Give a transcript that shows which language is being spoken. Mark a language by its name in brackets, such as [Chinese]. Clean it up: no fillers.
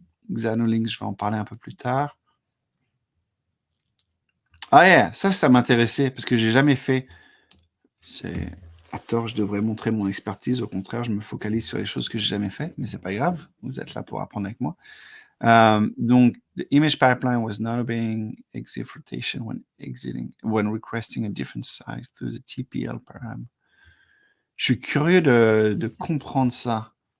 [French] Xanolinks, je vais en parler un peu plus tard. Ah yeah, ça m'intéressait parce que j'ai jamais fait. C'est à tort, je devrais montrer mon expertise. Au contraire, je me focalise sur les choses que j'ai jamais faites, mais c'est pas grave. Vous êtes là pour apprendre avec moi. [English] Donc, the image pipeline was not obeying exif rotation when requesting a different size through the TPL param. [French] Je suis curieux de comprendre ça.